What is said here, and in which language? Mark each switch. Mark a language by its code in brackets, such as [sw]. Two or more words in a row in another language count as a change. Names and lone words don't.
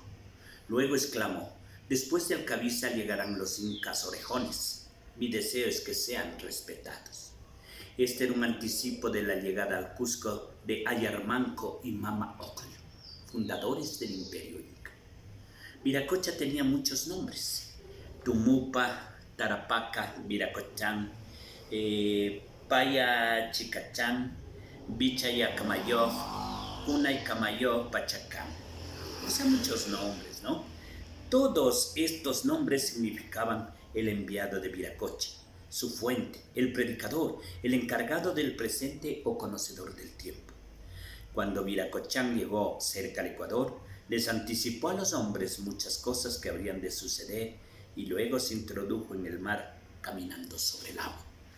[es] Luego exclamó: después de Alcabiza llegarán los incas orejones. Mi deseo es que sean respetados. Este era un anticipo de la llegada al Cusco de Ayarmanco y Mama Ocllo, fundadores del Imperio Inca. Viracocha tenía muchos nombres: Tumupa, Tarapaca, Viracochán, Paya Chicachán, Bichaya Camayo, Cunay Camayo, Pachacán. O sea, muchos nombres, ¿no? Todos estos nombres significaban el enviado de Viracocha, su fuente, el predicador, el encargado del presente o conocedor del tiempo. Cuando Viracochán llegó cerca al Ecuador, les anticipó a los hombres muchas cosas que habrían de suceder y luego se introdujo en el mar caminando sobre el agua.